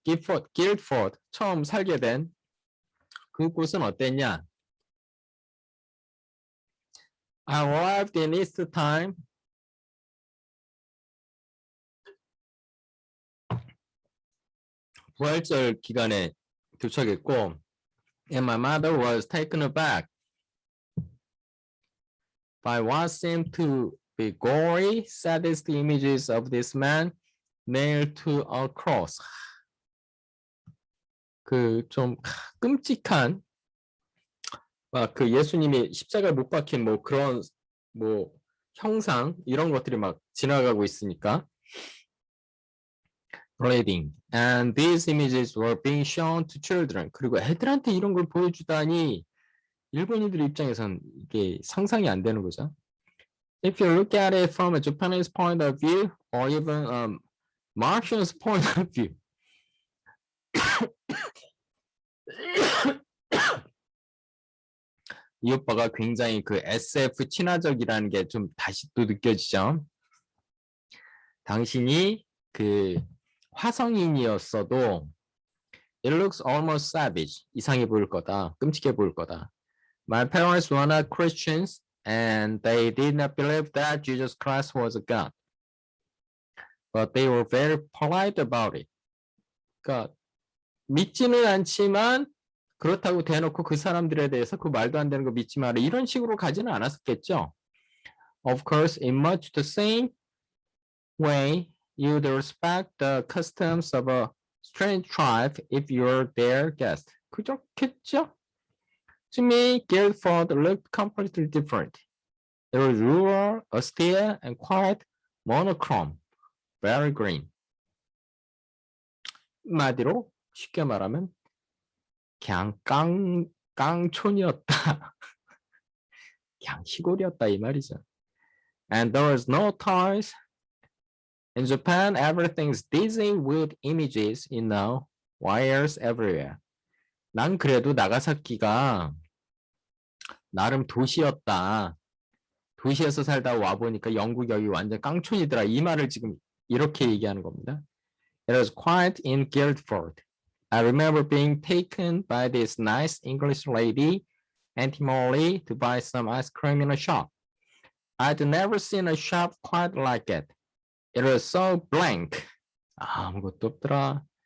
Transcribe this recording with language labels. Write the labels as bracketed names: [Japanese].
[Korean] Guildford 처음 살게 된 그곳은 어땠냐? [English] I arrived in Easter time. [Korean] 부활절 기간에 도착했고, [English] and my mother was taken aback by what seemed to be gory, sadist images of this man nailed to a cross. [Korean] 좀 끔찍한 막 예수님이 십자가에 못 박힌 그런 형상 이런 것들이 막 지나가고 있으니까. [English] Reading. And these images were being shown to children. [Korean] 그리고 애들한테 이런 걸 보여주다니 일본인들 입장에선 이게 상상이 안 되는 거죠. [English] If you look at it from a Japanese point of view, or even a Martian's point of view, [Korean] 이 오빠가 굉장히 SF 친화적이라는 게 좀 다시 또 느껴지죠. 당신이 화성인이었어도 [English] it looks almost savage. [Korean] 이상해 보일 거다. 끔찍해 보일 거다. [English] My parents were not Christians and they did not believe that Jesus Christ was a God. But they were very polite about it. [Korean] 그러니까 믿지는 않지만 그렇다고 대놓고 그 사람들에 대해서 그 말도 안 되는 거 믿지 마라 이런 식으로 가지는 않았겠죠. [English] Of course, in much the same way, you'd respect the customs of a strange tribe if you're their guest. [Korean] 그렇겠죠? [English] To me, Guildford looked completely different. It was rural, austere, and quite monochrome, very green. [Korean] 마디로 쉽게 말하면 그냥 깡촌이었다. 그냥 시골이었다 이 말이죠. [English] And there was no toys. In Japan, everything's dizzy with images, wires everywhere. [Korean] 난 그래도 나가사키가 나름 도시였다. 도시에서 살다 와보니까 영국 여기 완전 깡촌이더라. 이 말을 지금 이렇게 얘기하는 겁니다. [English] It was quiet in Guildford. I remember being taken by this nice English lady, Auntie Molly, to buy some ice cream in a shop. I'd never seen a shop quite like it. It was so blank. [Korean] 아무것도 없더라.